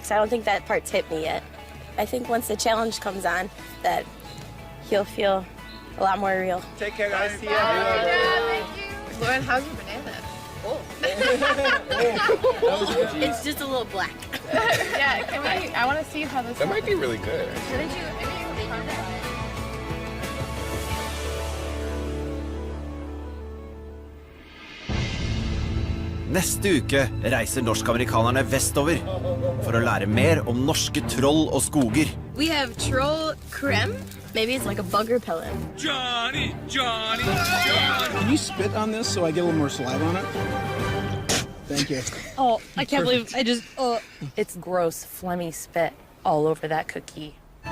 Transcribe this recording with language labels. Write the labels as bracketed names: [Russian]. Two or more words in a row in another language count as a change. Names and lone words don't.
[English] I don't think that part's hit me yet. I think once the challenge comes on, that he'll feel a lot more real. Take care, guys. See you. Thank you. Lauren, how's your banana? Oh. It's just a little black. Yeah, can we? I want to see how this. That might be really good. Shouldn't you? Maybe you can try that. [Norwegian] Neste uke reiser norsk-amerikanerne vestover for å lære mer om norske troll og skoger. [English] We have troll creme. Maybe it's like a bug repellent. Johnny! Can you spit on this so I get a little more saliva on it? Thank you. Oh, I can't believe I just. It's gross, phlegmy spit all over that cookie.